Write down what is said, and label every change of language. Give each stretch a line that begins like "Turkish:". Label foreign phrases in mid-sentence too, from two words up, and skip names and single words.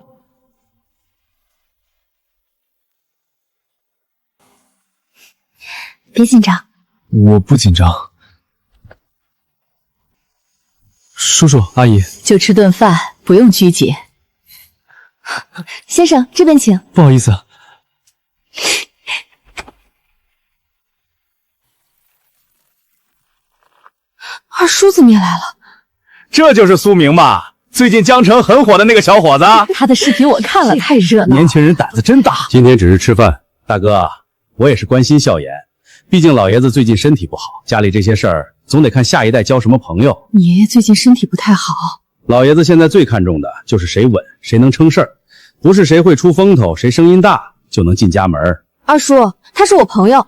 Chinese: 別緊張。我不緊張。叔叔阿姨，就吃頓飯，不用拘謹。先生，這邊請。不好意思。二叔怎麼也來了？這就是蘇明吧？最近江城很火的那個小伙子。他的視頻我看了，太熱鬧。年輕人膽子真大。今天只是吃飯，大哥，我也是關心笑顏。畢竟老爺子最近身體不好，家裡這些事兒總得看下一代交什麼朋友。你爺爺最近身體不太好。老爺子現在最看重的就是誰穩，誰能成事兒，不是誰會出風頭，誰聲音大就能進家門。二叔，他是我朋友。